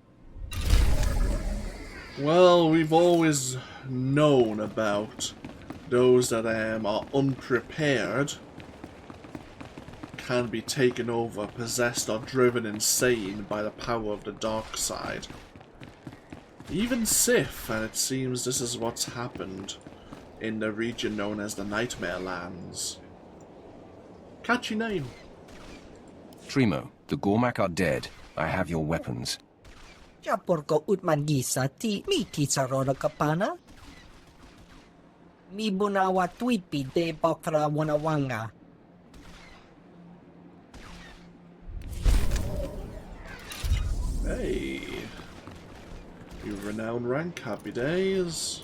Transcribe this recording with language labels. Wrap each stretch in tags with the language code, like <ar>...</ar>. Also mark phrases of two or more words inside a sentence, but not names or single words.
<en>Well, we've always known about those that are unprepared can be taken over, possessed, or driven insane by the power of the dark side. Even Sith, and it seems this is what's happened in the region known as the Nightmare Lands. Catchy name. Trimo, the Gormac are dead. I have your weapons. Chaporko utmangisa ti mi kisarona kapana. Mi bunawa tuipi de bakra wanawanga. Hey. You renowned rank, happy days.</en>